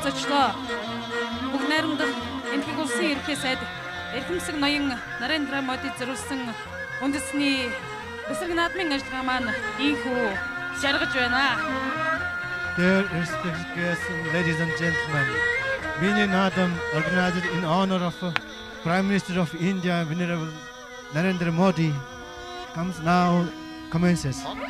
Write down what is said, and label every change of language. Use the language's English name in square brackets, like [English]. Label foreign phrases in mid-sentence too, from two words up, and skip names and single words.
[Mongolian] зочлоо бүгд найрамдах энэхийг улсын ерөнхий сайд эрхэмсэг ноён Нарендра Моди зориулсан үндэсний Бэсрэг наадмын ажиллагаа маань ийхүү жаргаж байна. [English] Dear respected guests, ladies and gentlemen, Mini Nadam, organized in honor of Prime Minister of India, Venerable Narendra Modi, commences.